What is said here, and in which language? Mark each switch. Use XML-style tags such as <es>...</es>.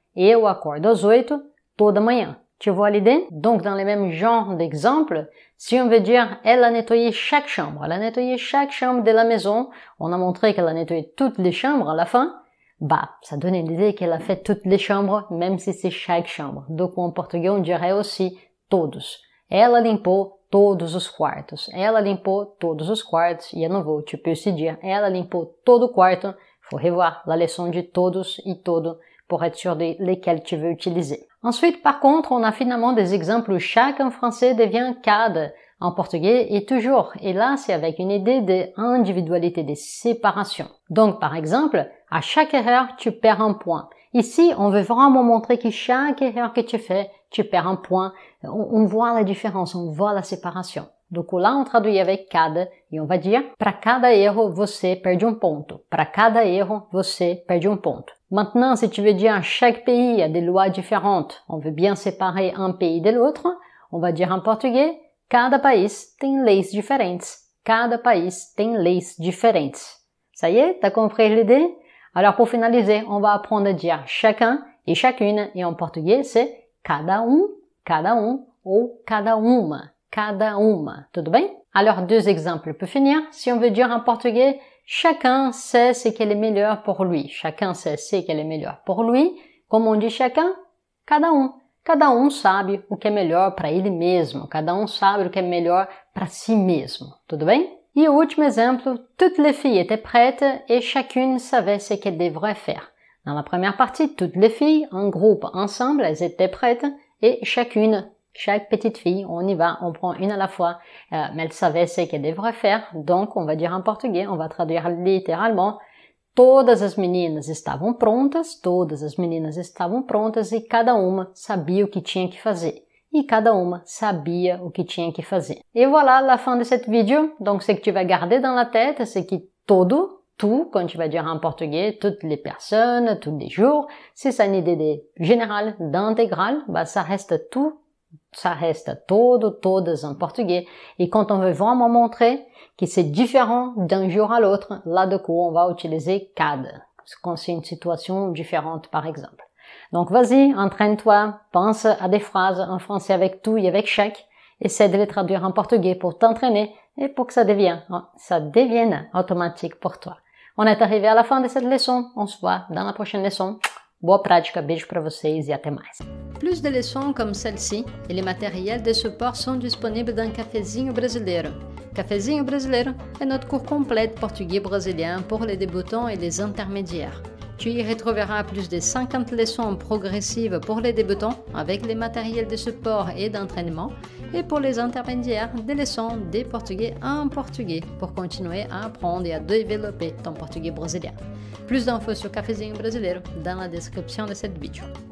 <pt>Eu acordo às 8 toda manhã.</pt> <fr>Tu vois l'idée? Donc, dans le même genre d'exemple, si on veut dire « elle a nettoyé chaque chambre », elle a nettoyé chaque chambre de la maison, on a montré qu'elle a nettoyé toutes les chambres à la fin, ça donne l'idée qu'elle a fait toutes les chambres, même si c'est chaque chambre. Donc, en portugais, on dirait aussi todos.</fr> <pt>Ela limpou todos os quartos. Ela limpou todos os quartos.</pt> <fr>Et à nouveau, tu peux aussi dire</fr> <pt>ela limpou todo o quarto.</pt> <fr>Faut revoir la leçon de todos et todo pour être sûr de lesquels tu veux utiliser. Ensuite, par contre, on a finalement des exemples où chaque en français devient cada en portugais et toujours. Et là, c'est avec une idée d'individualité, de séparation. Donc, par exemple, à chaque erreur, tu perds un point. Ici, on veut vraiment montrer que chaque erreur que tu fais, tu perds un point. On voit la différence, on voit la séparation. Donc là, on traduit avec cada e on va dire</fr> <pt>para cada erro, você perde um ponto. Para cada erro, você perde um ponto.</pt> <fr>Maintenant, si tu veux dire chaque pays a des lois différentes, on veut bien séparer un pays de l'autre, on va dire en portugais</fr> <pt>cada país tem leis diferentes. Cada país tem leis diferentes.</pt> <fr>Ça y est, t'as compris l'idée? Alors pour finaliser, on va apprendre à dire chacun et chacune et en portugais c'est cada ou cada uma.</fr> <pt>Cada uma, tudo bem?</pt> <fr>Alors deux exemples pour finir. Si on veut dire en portugais, chacun sait ce qui est le meilleur pour lui. Chacun sait ce qui est le meilleur pour lui.</fr> <pt>Como</pt> <fr>on dit chacun?</fr> <pt>Cada um. Cada um sabe o que é melhor para ele mesmo. Cada um sabe o que é melhor para si mesmo. Tudo bem?</pt> <fr>Et au</fr> <pt>último exemplo,</pt> <fr>toutes les filles étaient prêtes et chacune savait ce qu'elle devrait faire. Dans la première partie, toutes les filles, en groupe, ensemble, elles étaient prêtes et chaque petite fille, on y va, on prend une à la fois, mais elle savait ce qu'elle devrait faire. Donc, on va dire en portugais, on va traduire littéralement</fr> <pt>todas as meninas estavam prontas e cada uma sabia o que tinha que fazer. E cada uma sabia o que tinha que fazer.</pt> <fr>Et voilà la fin de cette vidéo. Donc, ce que tu vas garder dans la tête, c'est que todo, tout, quand tu vas dire en portugais, toutes les personnes, tous les jours, si c'est une idée de générale, d'intégral, ça reste tout. Ça reste todo, todas en portugais. Et quand on veut vraiment montrer que c'est différent d'un jour à l'autre, là de coup, on va utiliser cada. Quand c'est une situation différente, par exemple. Donc, vas-y, entraîne-toi, pense à des phrases en français avec tout et avec chaque. Essaie de les traduire en portugais pour t'entraîner et pour que ça devienne automatique pour toi. On est arrivé à la fin de cette leçon. On se voit dans la prochaine leçon.</fr> <pt>Boa prática, beijo para vocês e até mais.</pt> <fr>Plus de leçons comme celle-ci et les matériels de support sont disponibles dans Cafezinho Brasileiro. Cafezinho Brasileiro est notre cours complet de portugais brésilien pour les débutants et les intermédiaires. Tu y retrouveras plus de 50 leçons progressives pour les débutants avec les matériels de support et d'entraînement et pour les intermédiaires des leçons de portugais en portugais pour continuer à apprendre et à développer ton portugais brésilien. Plus d'infos sur Cafezinho Brasileiro dans la description de cette vidéo.</fr>